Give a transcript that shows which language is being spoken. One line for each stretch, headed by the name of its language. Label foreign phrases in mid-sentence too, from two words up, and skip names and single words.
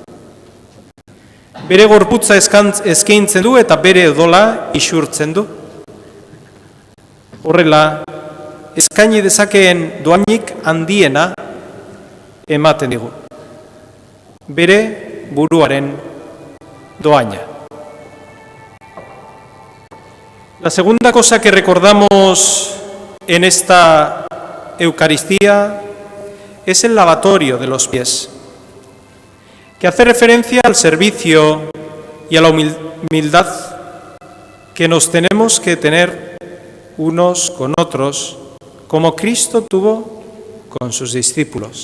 Basque: Bere gorputza eskaintzen du eta bere odola isurtzen du. Horrela, eskaini dezakeen doainik handiena ematen digu. Bere buruaren doaina.
Spanish: La segunda cosa que recordamos en esta Eucaristía es el lavatorio de los pies, que hace referencia al servicio y a la humildad que nos tenemos que tener unos con otros, como Cristo tuvo con sus discípulos.